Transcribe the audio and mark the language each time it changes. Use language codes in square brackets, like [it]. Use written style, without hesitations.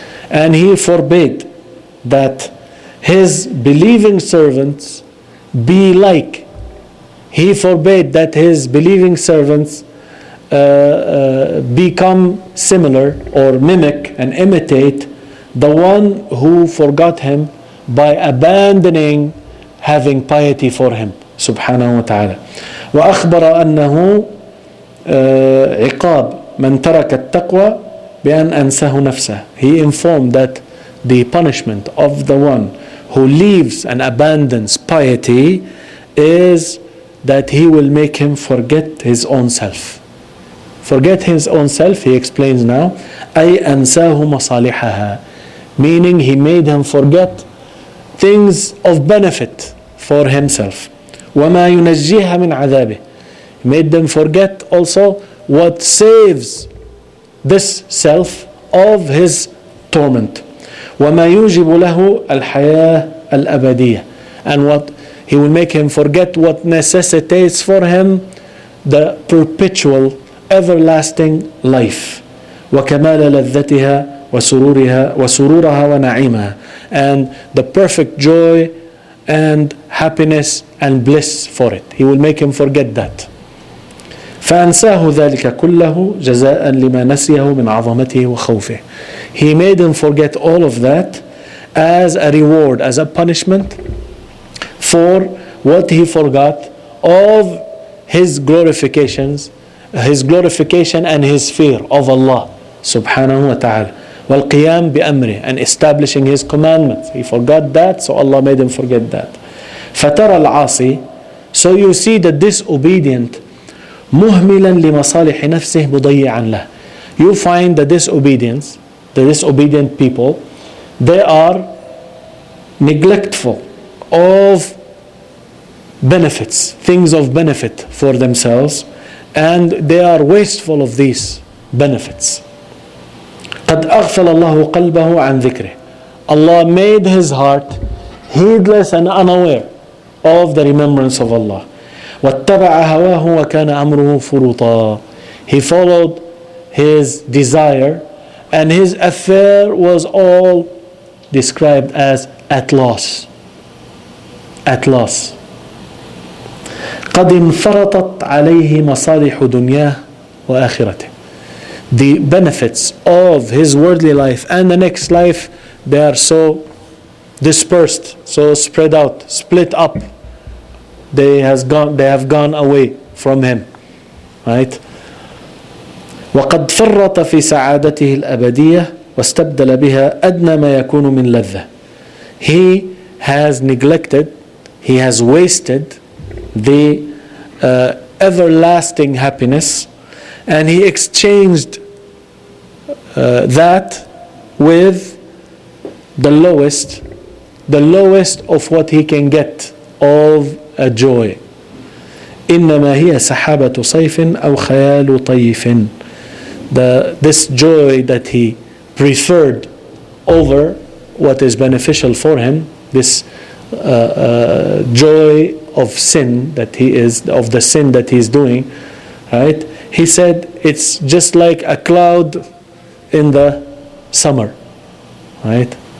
[en] And He forbade that His believing servants be like, He forbade that His believing servants become similar or mimic and imitate the one who forgot him by abandoning having piety for him [ar] سبحانه وتعالى. وأخبر أنه عقاب من ترك التقوى بأن أنساه نفسه. [en] He informed that the punishment of the one who leaves and abandons piety is that he will make him forget his own self. Forget his own self, he explains now, [ar] أي أنساه مصالحها, [en] meaning he made him forget things of benefit for himself. [ar] وما ينجيها من عذابه, [en] he made them forget also what saves this self of his torment. [ar] وما يوجب له الحياة الأبدية, [en] and what he will make him forget what necessitates for him the perpetual everlasting life. [ar] وكمال لذتها وسرورها ونعيمها, [en] and the perfect joy and happiness and bliss for it. He will make him forget that. [ar] فأنساه ذلك كله جزاء لما نسيه من عظمته وخوفه. [en] He made him forget all of that as a reward, as a punishment for what he forgot of his glorification and his fear of Allah subhanahu wa ta'ala. [ar] والقيام بأمره, [en] and establishing his commandments. He forgot that, so Allah made him forget that. [ar] فترى العاصي, [en] so you see the disobedient, [ar] مهملا لمصالح نفسه مضيعا له. [en] You find the disobedient people, they are neglectful of benefits, things of benefit for themselves, and they are wasteful of these benefits. [ar] قد أغفل الله قلبه عن ذكره. [en] Allah made his heart heedless and unaware of the remembrance of Allah. [ar] واتبع هواه وكان أمره فرطا. [en] He followed his desire, and his affair was all described as at loss. At loss. [ar] قد انفرطت عليه مصالح دنياه وآخرته. [en] The benefits of his worldly life and the next life, they are so dispersed, so spread out, split up. They have gone away from him, right? [ar] وقد فرط في سعادته الأبدية واستبدل بها أدنى ما يكون من لذة. [en] He has neglected, he has wasted the everlasting happiness, and he exchanged that with the lowest of what he can get of a joy. [ar] إنما هي سحابة صيف أو خيال طيف. [en] This joy that he preferred over what is beneficial for him, this joy of sin that he is, of the sin that he is doing, right? He said it's just like a cloud in the summer, right?